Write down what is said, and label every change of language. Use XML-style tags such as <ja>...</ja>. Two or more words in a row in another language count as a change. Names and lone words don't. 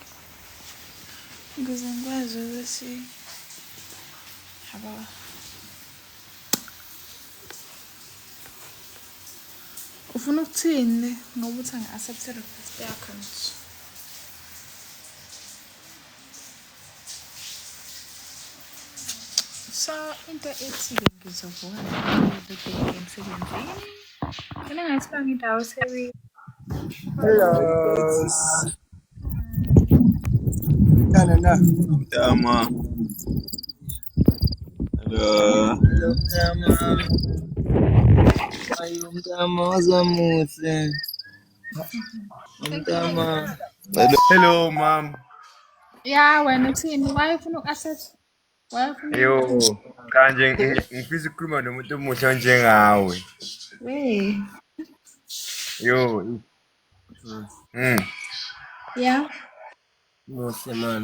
<zu>Ukuze ngikwazi ukuthi haba ufuna ukuthini ngoba uthi angi-accept request yakho nje. So into ethi-ke ngizovuka</zu> <en>every day</en> <zu>emsebenzini. Mina ngathi bangindawo sewi.</zu> <en>Hello. Hello. Tama. Hello.</en> <zu>Hello, Tama. Ayo, Tama, wazamuhle. Tama.</zu> <en>Hello, mom.</en> <zu>Yeah, wena uthini? Why ufuna uku-accept? Why ufuna Yo, kanje ngifisa ukukhuluma nomuntu omusha njengawe.</zu> <en>Hey. Yo. Yeah.</en> <zu>Muhle man.</zu>